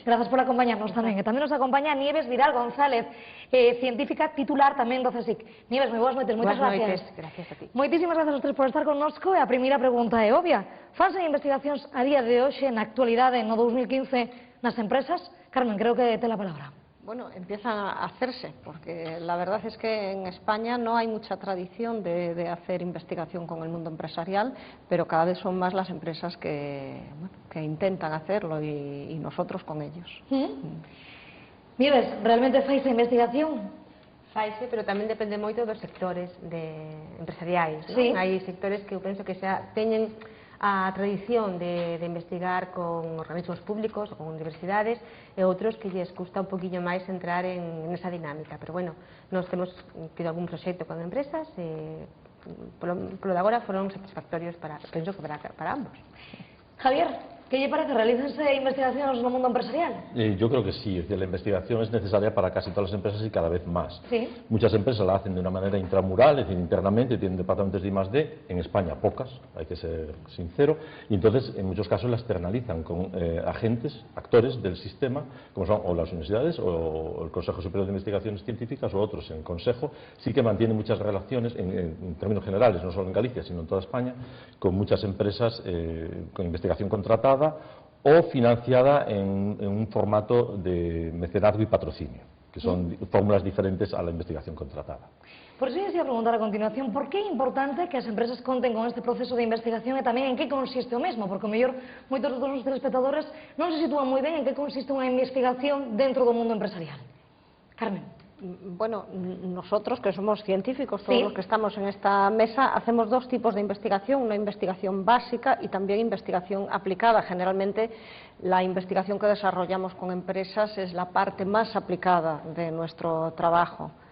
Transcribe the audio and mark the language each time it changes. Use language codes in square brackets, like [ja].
[gl] Grazas por acompañarnos tamén. E tamén nos acompaña Nieves Vidal González, científica titular tamén do CSIC. Nieves, moi boas noites, moitas gracias. [es] Gracias a ti. [gl] Moitísimas grazas aos tres por estar connosco e a primeira pregunta é obvia. Fanse investigacións a día de hoxe na actualidade no 2015 nas empresas? [es] Carmen, creo que te la palabra. Bueno, empiezan a hacerse, porque la verdad es que en España no hay mucha tradición de hacer investigación con el mundo empresarial, pero cada vez son más las empresas que intentan hacerlo y nosotros con ellos. [gl] Nieves, realmente fais a investigación? Faise, pero tamén depende moito dos sectores empresariais, non? Sí. Hai sectores que eu penso que xa teñen a tradición de investigar con organismos públicos, con universidades, e outros que lles custa un poquinho máis entrar en esa dinámica. Pero bueno, nós temos tido algún proxecto con empresas e polo de agora foron satisfactorios penso que para ambos. Javier, ¿qué lle parece? ¿Realízanse investigacións no mundo empresarial? [es] Yo creo que sí, es decir, la investigación es necesaria para casi todas las empresas y cada vez más. Sí. Muchas empresas la hacen de una manera intramural, es decir, internamente, tienen departamentos de I+D, en España pocas, hay que ser sincero, y entonces en muchos casos la externalizan con agentes, actores del sistema, como son o las universidades o el Consejo Superior de Investigaciones Científicas o otros en Consejo, sí que mantienen muchas relaciones en términos generales, no solo en Galicia, sino en toda España, con muchas empresas con investigación contratada o financiada en un formato de mecenazgo y patrocinio, que son fórmulas diferentes a la investigación contratada. [gl] Por iso ia preguntar a continuación, por que é importante que as empresas conten con este proceso de investigación e tamén en que consiste o mesmo? Porque o mellor moitos dos nosos telespectadores non se sitúan moi ben en que consiste unha investigación dentro do mundo empresarial. Carmen. [es] Bueno, nosotros que somos científicos, todos Sí. los que estamos en esta mesa, hacemos dos tipos de investigación, una investigación básica y también investigación aplicada. Generalmente la investigación que desarrollamos con empresas es la parte más aplicada de nuestro trabajo.